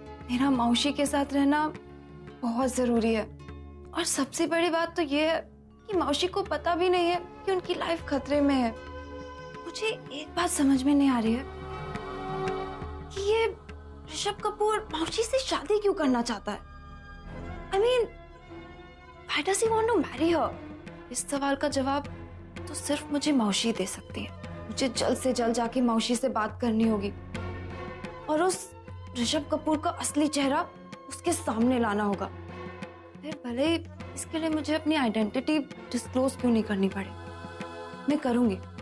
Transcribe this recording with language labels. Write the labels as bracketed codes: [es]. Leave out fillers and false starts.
[hi] मेरा मौशी के साथ रहना बहुत जरूरी है, और सबसे बड़ी बात तो ये है कि मौशी को पता भी नहीं है कि उनकी लाइफ खतरे में है। मुझे एक बात समझ में नहीं आ रही है कि ये ऋषभ कपूर मौशी से शादी क्यों करना चाहता है। [en] I mean, why does he want to marry her? [hi] इस सवाल का जवाब तो सिर्फ मुझे मौशी दे सकती है। मुझे जल्द से जल्द जाके मौशी से बात करनी होगी और उस ऋषभ कपूर का असली चेहरा उसके सामने लाना होगा। फिर भले ही इसके लिए मुझे अपनी आइडेंटिटी डिस्क्लोज क्यों नहीं करनी पड़े, मैं करूंगी।